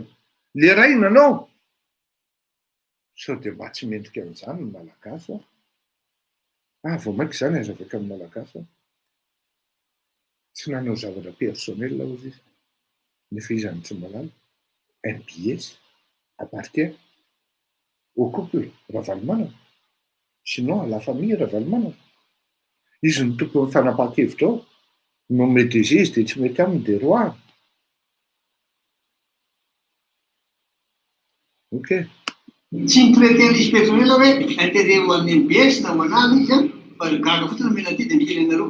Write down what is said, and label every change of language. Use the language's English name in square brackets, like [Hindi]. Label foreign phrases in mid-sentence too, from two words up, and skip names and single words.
[Malagasy] Le ray nanao. Sao dia mba tsy mendrika amin'izany ny malagasy. Vao mainka izany azavaka amin'ny malagasy. Tsy nanao zavatra personnel ozy izy. Nefa izy any tsy malala. [French] MBS appartient au couple Ravalomanana. Sinon à la famille Ravalomanana. [Malagasy] Izy ny tompon'ny fanapahan-kevitra ao. No mety izy dia tsy mety aminy dia roa. Ok. Tsy nitraiter izy personnel hoe intérêt ho an'ny MBS na ho an'ala izy fa gaga fotsiny mena ty dia mitenenareo.